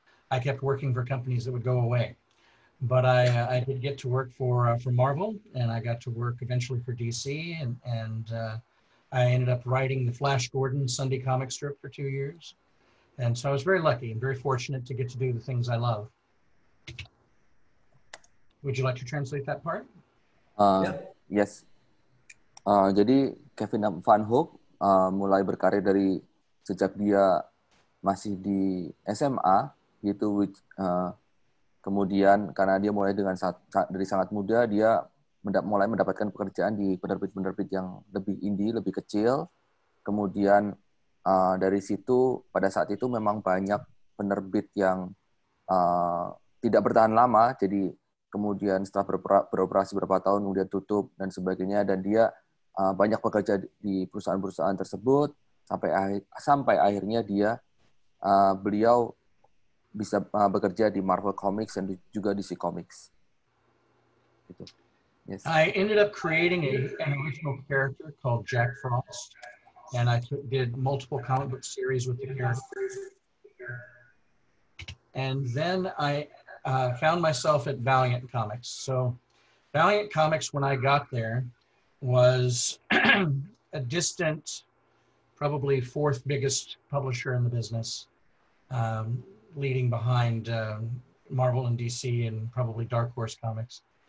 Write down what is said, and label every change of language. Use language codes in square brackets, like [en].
[en] I kept working for companies that would go away. But I did get to work for Marvel, and I got to work eventually for DC, and I ended up writing the Flash Gordon Sunday comic strip for 2 years. And so I was very lucky and very fortunate to get to do the things I love. Would you like to translate that part? Yes. [id] Jadi Kevin Van Hook mulai berkarir dari sejak dia masih di SMA gitu, kemudian karena dia mulai dari sangat muda, dia mulai mendapatkan pekerjaan di penerbit-penerbit yang lebih indie, lebih kecil. Kemudian dari situ pada saat itu memang banyak penerbit yang tidak bertahan lama, jadi kemudian setelah beroperasi beberapa tahun kemudian tutup dan sebagainya, dan dia banyak bekerja di perusahaan-perusahaan tersebut sampai akhirnya beliau bisa bekerja di Marvel Comics dan juga DC Comics. Gitu. Yes. [en] I ended up creating an original character called Jack Frost, and I did multiple comic book series with the character. And then I found myself at Valiant Comics. So Valiant Comics, when I got there, was a distant, probably fourth biggest publisher in the business, leading behind Marvel and DC and probably Dark Horse Comics.